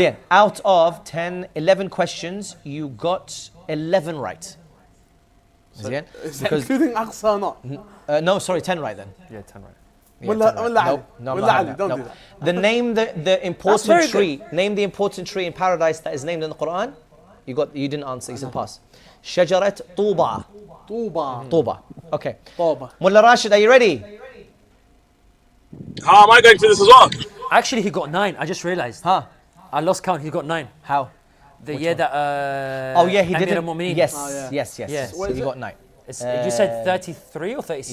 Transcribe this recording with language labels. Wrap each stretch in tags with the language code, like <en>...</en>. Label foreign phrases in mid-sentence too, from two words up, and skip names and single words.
<en>Zian, out of 10, 11 questions, you got 11 right. Zian? Is that Because, including Aqsa or not? no, sorry, 10 right then. Yeah, 10 right. Yeah, Mullah 10 right. Ali. Nope, no, I'm Mullah not having Ali, that. don't Nope. do that. The name, the very important good. tree, name the important tree in paradise that is named in the Quran. You didn't answer, you said pass. Shajarat Tuba. Tuba. Tuba. Okay. Tuba. Mullah Rashid, are you ready? How am I going through this as well? Actually, he got 9. I just realized. Huh? I lost count. He got 9. How? The year that. Oh yeah, he Amir did it. al-Mu'mineen. Yes, yeah. yes, yes. Yeah. So What is you it? got 9. You said 33 or 36?</en>